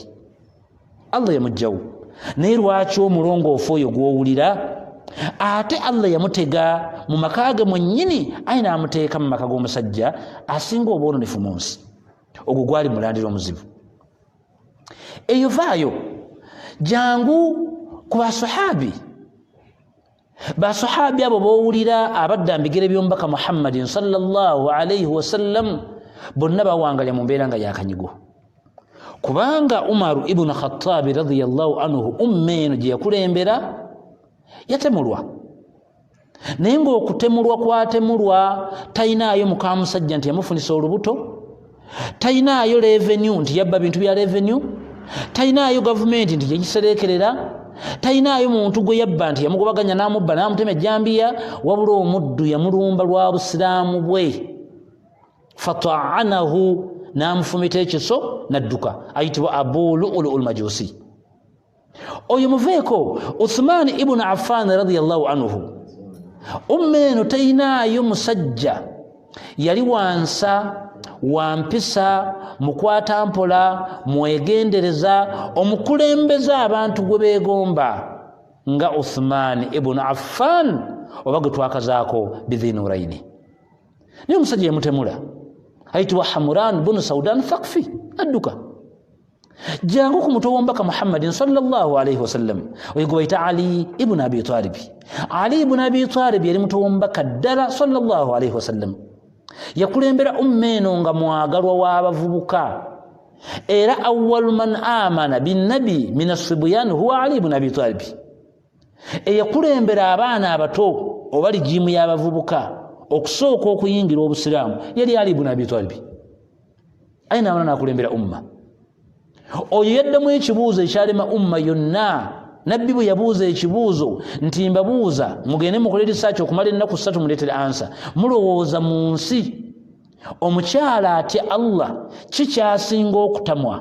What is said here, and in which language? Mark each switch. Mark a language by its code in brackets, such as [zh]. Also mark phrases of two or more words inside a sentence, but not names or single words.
[lg] Allah yamugjawo, naye lwaki omulongoofu oyo gw'owulira ate Allah yamutega mu maka ge mwennyini, ayi n'amuteeka mu maka g'omusajja asinga obwononefu mu nsi. Ogwo gwali mulandira omuzibu. Eyo vaayo jangu ku basahabi. Basahabi abo bowulira abadda mbigere by'omubaka Muhammadin [ar] صلى الله عليه وسلم [lg] bonna bawangalya mu mbeera nga yakanyigo, kubanga Umaru ibn Khattab [ar] رضي الله عنه [lg] eno gye yakulembera yatemulwa, naye ng'okutemulwa kwatemulwa tayinaayo muka musajja nti yamufunisa olubuto, tayinaayo revenue nti yabba bintu bya revenue, tayinaayo gavumenti nti yagiserekerera, tayinaayo muntu gwe yabba nti yamugobaganya n'amubba n'amutema ejjambiya, wabula omuddu yamulumba lwa busiraamu bwe. Fata'anahu, n'amufumita ekiso n'adduka, ayitibwa Abu Lu'lu'ul Majusi. Oyo muveeko Uthman ibn Affan [ar] رضي الله عنه, [lg] eno tayinaayo musajja yali wansa wampisa, mukwata mpola, mwegendereza, omukulembeza abantu gwe beegomba nga Uthman ibn Affan, oba gwe twakazaako bidhinuraini. Naye omusajja yamutemula, ayitibwa Hamran bunu Saudan Thaqfi, adduka jangu ku muto w'omubaka Muhammadin [ar] صلى الله عليه وسلم, [lg] oyo gwe bayita Ali ibn Abi Talib. Ali ibn Abi Talib yali muto w'omubaka ddala [ar] صلى الله عليه وسلم, [lg] yakulembera eno nga mwagalwa w'abavubuka, era [ar] أول من آمن بالنبي من الصبيان هو علي بن أبي طالب. [lg] Eyakulembera abaana abato oba ligimu y'abavubuka okusooka okuyingira obusiraamu yali Ali ibn Abi Talib. Ayina abana n'akulembera umma. Oyo yaddamu ekibuuzo ekyalema umma yonna. Nabbi bwe yabuuza ekibuuzo nti mbabuuza mugende mukole research okumala ennaku 3 muleetere ansa, mulowooza mu nsi omukyala atya Allah kikyasinga okutamwa?